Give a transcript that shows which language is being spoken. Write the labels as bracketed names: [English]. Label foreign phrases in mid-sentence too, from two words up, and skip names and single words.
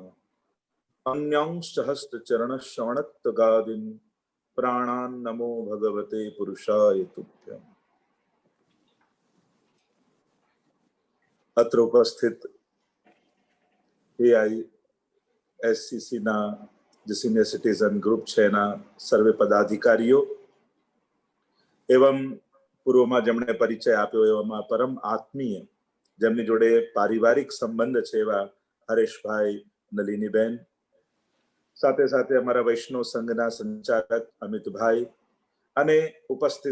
[Sanskrit] अन्यांश्च हस्तचरणश्रवणत्वगादीन् प्राणान् नमो भगवते पुरुषाय तुभ्यम्। अत्र उपस्थित [Gujarati] AISCC ના જે સિનિયર સિટીઝન ગ્રુપ છે એના સર્વે પદાધિકારીઓ એવં પૂર્વમાં જેમણે પરિચય આપ્યો એવામાં પરમ આત્મીય જેમની જોડે પારિવારિક સંબંધ છે એવા હરેશભાઈ, નલિનીબેન, સાથે સાથે અમારા વૈષ્ણવ સંઘના સંચાલક અમિતભાઈ અને ઉપસ્થિત